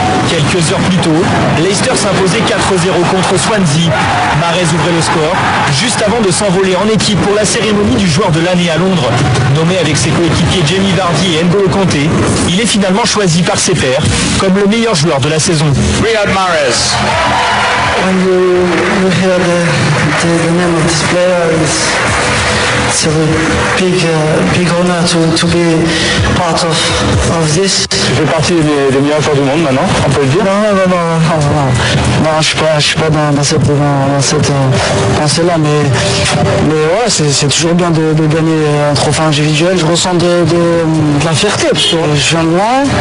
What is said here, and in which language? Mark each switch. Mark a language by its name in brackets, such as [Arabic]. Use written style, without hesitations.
[French] Quelques heures plus tôt, Leicester s'imposait 4-0 contre Swansea. Mahrez ouvrait le score, juste avant de s'envoler en équipe pour la cérémonie du joueur de l'année à Londres. Nommé avec ses coéquipiers Jamie Vardy et N'Golo Kanté, il est finalement choisi par ses pairs comme le meilleur joueur de la saison. Riyad Mahrez. [English] When you hear the name of this player, it's a big honor to be part of this. [French] Tu fais partie des meilleurs joueurs du monde maintenant, on peut le dire? Non, je suis pas dans cette pensée-là, mais ouais, c'est toujours bien de gagner un trophée individuel. Je ressens de la fierté, parce que je viens de loin.